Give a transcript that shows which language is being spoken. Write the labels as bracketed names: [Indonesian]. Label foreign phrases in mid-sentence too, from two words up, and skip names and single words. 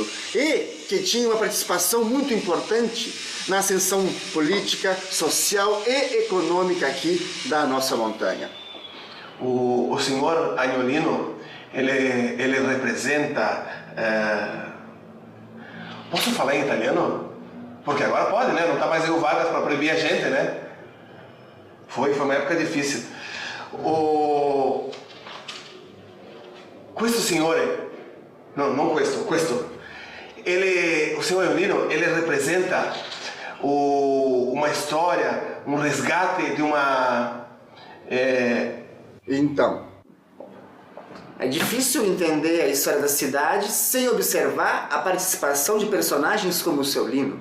[Portuguese] E que tinham uma participação muito importante na ascensão política, social e econômica aqui da nossa montanha. O senhor Agnolino, ele representa... Posso falar em italiano? Porque agora pode, né? Não está mais aí o Vargas para proibir a gente, né? Foi uma época difícil. [Italian] Questo signore... Non questo. [Portuguese] O senhor Agnolino, ele representa uma história, um resgate de uma... Então, É difícil entender a história da cidade sem observar a participação de personagens como o seu Lino.